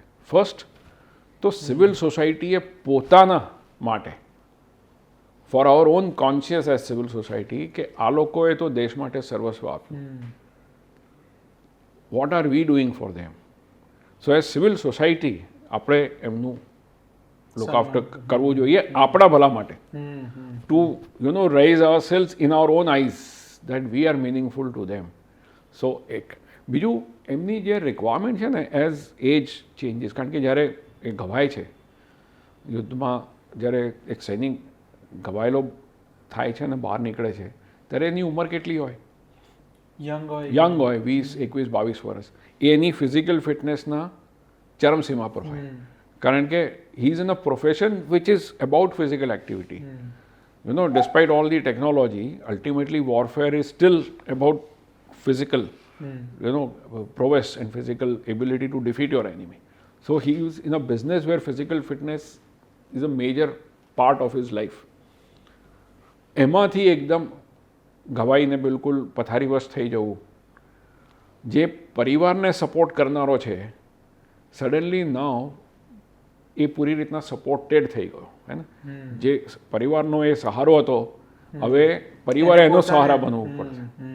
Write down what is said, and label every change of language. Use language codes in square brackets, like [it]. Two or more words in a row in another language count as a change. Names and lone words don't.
[gu] ફર્સ્ટ તો [en] civil society [gu] પોતાના માટે, [en] for our own conscious as civil society, [gu] કે આ લોકોએ તો દેશ માટે સર્વસ્વ આપ્યું. [en] What are we doing for them? so as civil society [gu] આપણે એમનું [en] look after [gu] કરવું જોઈએ આપણા ભલા માટે. [en] ટુ raise ourselves in our own eyes that we are meaningful to them. [gu] સો એક. બીજું, એમની જે રિક્વાયરમેન્ટ છે ને [en] as age changes, [gu] કારણ કે જ્યારે એ ઘવાય છે યુદ્ધમાં, જ્યારે એક સૈનિક ઘવાયેલો થાય છે અને બહાર નીકળે છે ત્યારે એની ઉંમર કેટલી હોય? યંગ હોય, 20, 21, 22 વર્ષ. એ એની ફિઝિકલ ફિટનેસના ચરમસીમા પર હોય, કારણ કે [en] he is in a profession which is about physical activity. Despite all the technology, ultimately warfare is still about physical prowess and physical ability to defeat your enemy. So he is in a business where physical fitness is a major part of his life. [gu] એમાંથી એકદમ ઘવાઈને બિલકુલ પથારીવશ થઈ જવું, જે પરિવારને સપોર્ટ કરનારો છે [en] suddenly now [gu] એ પૂરી રીતના સપોર્ટેડ થઈ ગયો, હે ને? જે પરિવારનો એ સહારો હતો, હવે પરિવારે એનો સહારા બનવું પડશે.